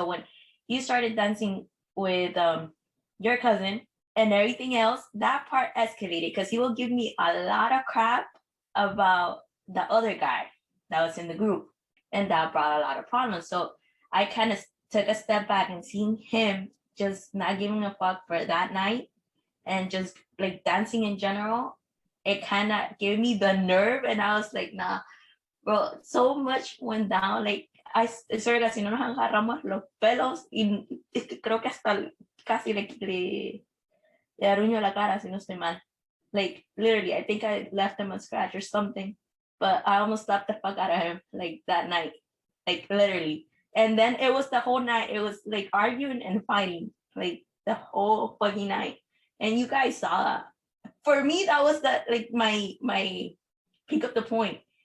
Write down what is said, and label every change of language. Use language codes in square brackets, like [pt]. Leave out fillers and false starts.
[en] So when he started dancing with your cousin and everything else, that part escalated because he will give me a lot of crap about the other guy that was in the group, and that brought a lot of problems. So I kind of took a step back, and seeing him just not giving a fuck for that night and just like dancing in general, it kind of gave me the nerve, and I was like, nah, bro, so much went down. Like, I swear [es] que si no nos agarramos los pelos, y creo que hasta casi le aruño la cara, si no estoy mal. [en] Like, literally, I think I left him a scratch or something, but I almost slapped the fuck out of him, like, that night, like, literally. And then it was the whole night, it was like arguing and fighting, like, the whole fucking night. And you guys saw that. For me, that was the, like, my pick up the point.